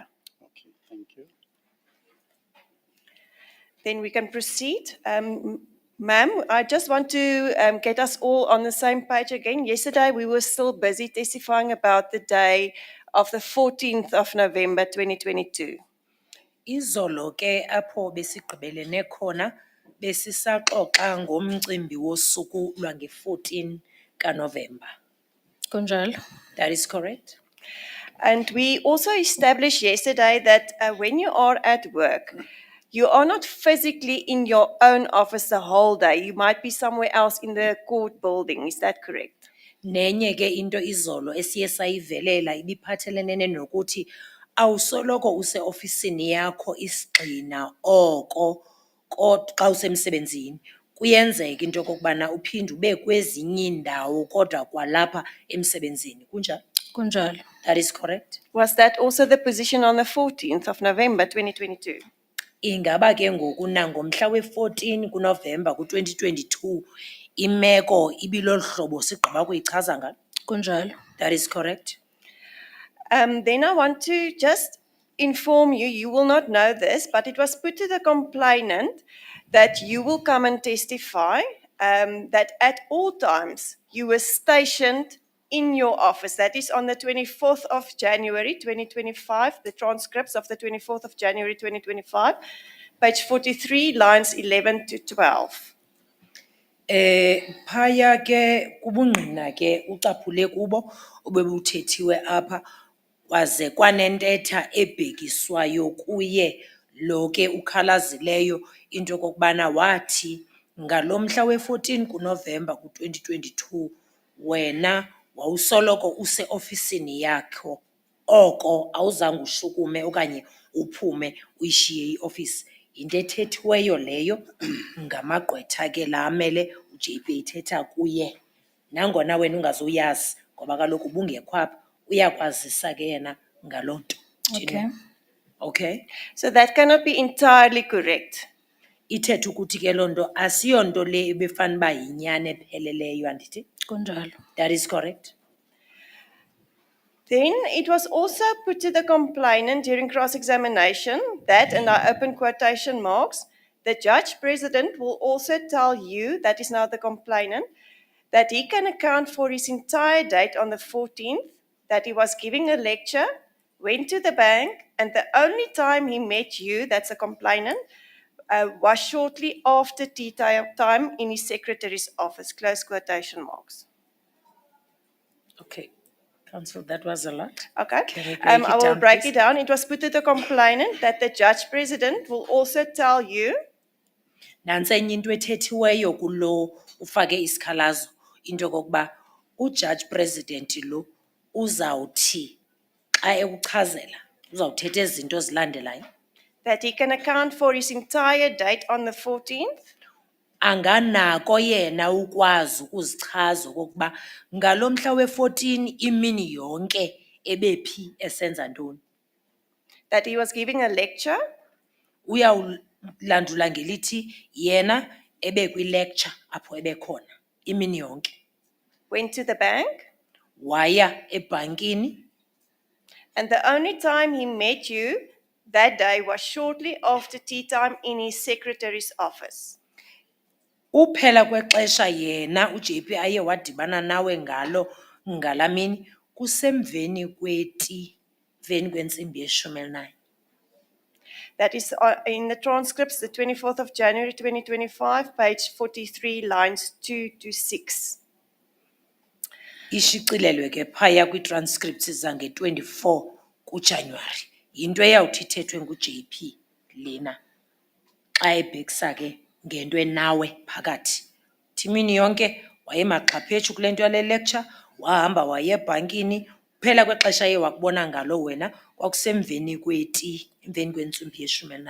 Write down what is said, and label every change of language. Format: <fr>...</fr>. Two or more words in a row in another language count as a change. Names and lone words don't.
<en>Okay, thank you. Then we can proceed. Ma'am, I just want to get us all on the same page again. Yesterday, we were still busy testifying about the day of the 14th of November, 2022.</en> <xh>Izolo ke apho besigqibelene khona besisaxoxa ngomcimbi wosuku lwange-14 kaNovember. Kunjalo.</xh> <en>That is correct. And we also established yesterday that when you are at work, you are not physically in your own office the whole day. You might be somewhere else in the court building. Is that correct?</en> <xh>Nenye ke into izolo esiye sayivelela ibiphathelene nokuthi awusoloko use-ofisini yakho isigxina oko xa usemsebenzini. Kuyenzeka into yokokubana uphinde ube kwezinye iindawo kodwa kwalapha emsebenzini. Kunjalo? Kunjalo.</xh> <en>That is correct. Was that also the position on the 14th of November, 2022?</en> <xh>Ingaba ke ngoku nangomhla we-14 kuNovemba ku-2022 imeko ibilolu hlobo sigqiba kuyichaza ngalo. Kunjalo.</xh> <en>That is correct. Then I want to just inform you, you will not know this, but it was put to the complainant that you will come and testify that at all times you were stationed in your office. That is on the 24th of January, 2025, the transcripts of the 24th of January, 2025, page 43, lines 11 to 12.</en> <xh>Phaya ke kubungqina ke ucaphule kubo obebuthethiwe apha kwaze kwanentetha ebhekiswayo kuye lo ke ukhalazileyo into yokokubana wathi ngalomhla we-14 kuNovemba ku-2022 wena wawusoloko use-ofisini yakho oko awuzange ushukume okanye uphume uyishiye iofisi. Into ethethiweyo leyo ngamagqwetha ke la amele uJP ethetha kuye. Nangona wena ungazuyazi ngoba kaloku ubungekho apha uyakwazisa ke yena ngaloo nto.</xh> <en>Okay. Okay. So that cannot be entirely correct.</en> <xh>Ithetha ukuthi ke loo nto asiyonto le ebefana uba yinyani epheleleyo andithi? Kunjalo.</xh> <en>That is correct. Then it was also put to the complainant during cross-examination that, and I open quotation marks, the judge president will also tell you, that is now the complainant, that he can account for his entire date on the 14th, that he was giving a lecture, went to the bank, and the only time he met you, that's a complainant, was shortly after tea time in his secretary's office, close quotation marks. Okay. Counsel, that was a lot. Okay. Can we break it I will down, break please? it down. It was put to the complainant that the judge president will also tell you.</en> <xh>Nansi enye into ethethiweyo kulo ufake isikhalazo into yokokuba</xh> <en>ujudge president</en> <xh>lo uzawuthi xa ekuchazela uzawuthetha ezi zinto zilandelayo.</xh> <en>That he can account for his entire date on the 14th.</en> <xh>Anganako yena ukwazi ukuzichaza okokuba ngalo mhla we-14 imini yonke ebephi esenza ntoni.</xh> <en>That he was giving a lecture.</en> <xh>Uyawulandula ngelithi yena ebe kwi-lecture apho ebekhona imini yonke.</xh> <en>Went to the bank.</en> <xh>Waya ebhankini.</xh> <en>And the only time he met you that day was shortly after tea time in his secretary's office.</en> <xh>Uphela kwexesha yena uJP aye wadibana nawe ngalo ngalamini kusemveni kweti, veni kwentsimbi ye-19.</xh> <en>That is in the transcripts, the 24th of January 2025, page 43, lines 2 to 6.</en> <xh>Ishicilelwe ke phaya kwi-transcripts zange-24 kuJanuwari. Yinto eyawuthi ithethwe ngu-JP lena xa ebhekisa ke ngento enawe phakathi. Thimini yonke wayemaxhaphetshu kule nto yale lecture, wahamba waye ebhankini, kuphela kwexesha ye wakubona ngalo wena kwakusemveni kweti, emveni kwentsimbi ye-11.</xh>